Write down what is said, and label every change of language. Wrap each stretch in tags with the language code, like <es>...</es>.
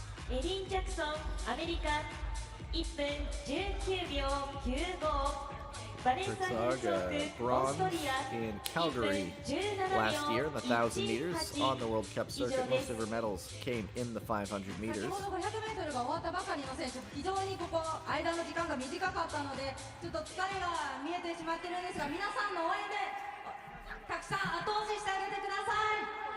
<ja>エリン・ジャクソン、アメリカ、1分19秒95。</ja> <en>Herzog, bronze in Calgary last year in the 1,000 meters on the World Cup circuit. Most of her medals came in the 500 meters.</en> <ja>500メートルが終わったばかりの選手、非常にここ間の時間が短かったので、ちょっと疲れが見えてしまってるんですが、皆さんの応援でたくさん後押ししてあげてください。</ja>